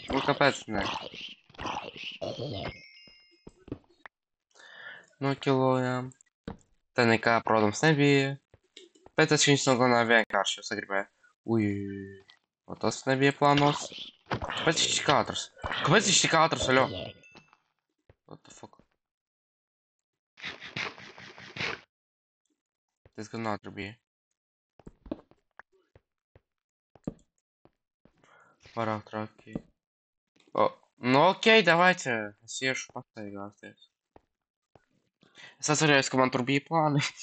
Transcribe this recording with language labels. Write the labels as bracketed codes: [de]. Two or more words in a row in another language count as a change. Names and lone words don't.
[lv] Nu, kāpēc ne? Nokilojām. Te nekā, protams, nebija. Bet es viņus nogalināju vienkārši, jo sagribēju. O tas nebija plānos. Kāpēc viņš tik ātrs? Kāpēc viņš tik ātrs, aļo? [en] What the fuck? [lv] Diezgan ātri bija. Pārāk traki. Nu okei, davайте. Es iešu pastaigāties. Es atcerējos, ka man tur bija plāni.